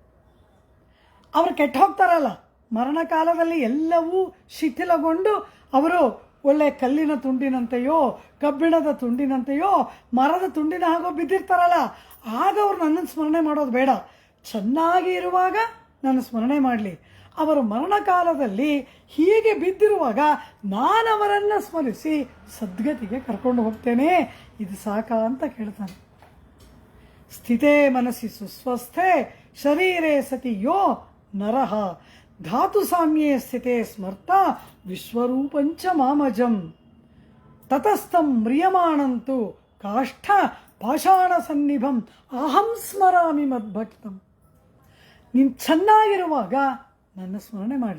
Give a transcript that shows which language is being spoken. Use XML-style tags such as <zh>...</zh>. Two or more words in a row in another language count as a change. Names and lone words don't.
<kn>ಅವರು ಕೆಟ್ಟು ಹೋಗ್ತಾರಲ್ಲ, ಮರಣಕಾಲದಲ್ಲಿ ಎಲ್ಲವೂ ಶಿಥಿಲಗೊಂಡು ಅವರು ಒಳ್ಳೆ ಕಲ್ಲಿನ ತುಂಡಿನಂತೆಯೋ ಕಬ್ಬಿಣದ ತುಂಡಿನಂತೆಯೋ ಮರದ ತುಂಡಿನ ಹಾಗೋ ಬಿದ್ದಿರ್ತಾರಲ್ಲ, ಆಗ ಅವರು ನನ್ನನ್ನು ಸ್ಮರಣೆ ಮಾಡೋದು ಬೇಡ. ಚೆನ್ನಾಗಿ ಇರುವಾಗ ನನ್ನ ಸ್ಮರಣೆ ಮಾಡಲಿ. ಅವರು ಮರಣಕಾಲದಲ್ಲಿ ಹೀಗೆ ಬಿದ್ದಿರುವಾಗ ನಾನು ಅವರನ್ನು ಸ್ಮರಿಸಿ ಸದ್ಗತಿಗೆ ಕರ್ಕೊಂಡು ಹೋಗ್ತೇನೆ. ಇದು ಸಾಕಾ ಅಂತ ಕೇಳ್ತಾನೆ.</kn> <sa>ಸ್ಥಿತೇ ಮನಸ್ಸಿ ಸುಸ್ವಸ್ಥೆ ಶರೀರೇ ಸತಿ ಯೋ ನರಃ ಧಾತು ಸಾಮ್ಯೇ ಸ್ಥಿತೇ ಸ್ಮರ್ತ ವಿಶ್ವರೂಪಂಚ ಮಾಮಜಂ ತತಸ್ಥಂ ಮ್ರಿಯಮಾಣಂತು ಕಾಷ್ಠ ಪಾಷಾಣ ಸನ್ನಿಭಂ ಅಹಂ ಸ್ಮರಾಮಿ ಮದ್ಭಕ್ತಂ.</sa> <kn>ನೀನು ಚೆನ್ನಾಗಿರುವಾಗ ನನ್ನ ಸ್ಮರಣೆ ಮಾಡಲಿ.</kn>